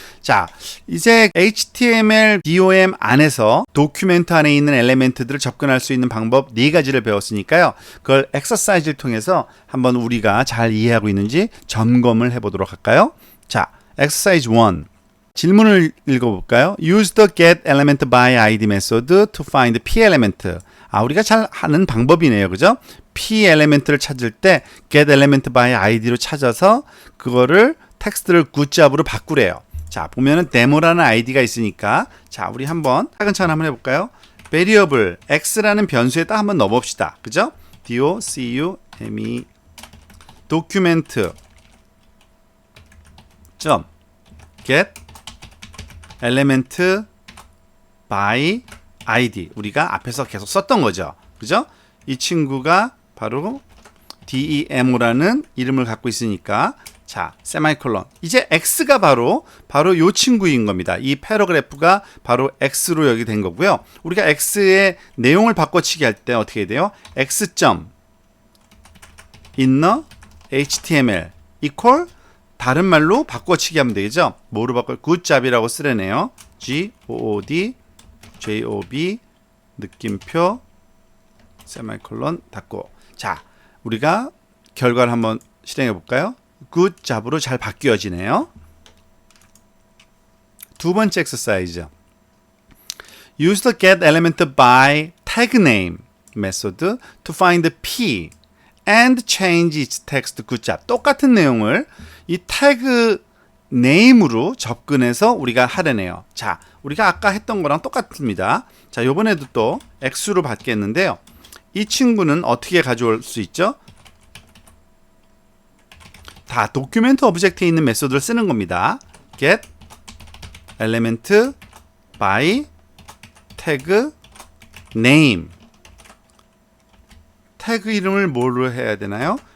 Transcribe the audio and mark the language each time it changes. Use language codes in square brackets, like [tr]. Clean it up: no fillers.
[ko] 자, 이제 HTML DOM 안에서 도큐멘트 안에 있는 엘리멘트들을 접근할 수 있는 방법 4가지를 배웠으니까요. 그걸 엑서사이즈를 통해서 한번 우리가 잘 이해하고 있는지 점검을 해보도록 할까요? 자, 엑서사이즈 1 질문을 읽어볼까요? [en] Use the get element by id method to find p element. [ko] 우리가 잘 하는 방법이네요. 그죠? p 엘리멘트를 찾을 때 get element by id로 찾아서 그거를 텍스트를 굿잡으로 바꾸래요. 자, 보면은 데모라는 id가 있으니까 자, 우리 한번 차근차근 한번 해볼까요? variable x라는 변수에다 한번 넣어봅시다. 그죠? document document get element by id 우리가 앞에서 계속 썼던 거죠. 그죠? 이 친구가 바로 DEMO라는 이름을 갖고 있으니까 자, 세마이콜론. 이제 X가 바로 요 친구인 겁니다. 이 패러그래프가 바로 X로 여기 된 거고요. 우리가 X의 내용을 바꿔치기 할 때 어떻게 돼요? X.inner HTML equal 다른 말로 바꿔치기 하면 되겠죠? 뭐로 바꿔? 굿잡이라고 쓰려네요. G-O-O-D J-O-B 느낌표 세마이콜론 닫고 자, 우리가 결과를 한번 실행해 볼까요? 굿잡으로 잘 바뀌어지네요. 두 번째 엑서사이즈 [en] Use the get element by tag name method to find p and change its text [ko] 굿잡 똑같은 내용을 이 태그 name으로 접근해서 우리가 하려네요. 자, 우리가 아까 했던 거랑 똑같습니다. 자, 요번에도 또 x로 받겠는데요. 이 친구는 어떻게 가져올 수 있죠? 다 도큐멘트 오브젝트에 있는 메소드를 쓰는 겁니다. get element by tag name 태그 이름을 뭐로 해야 되나요?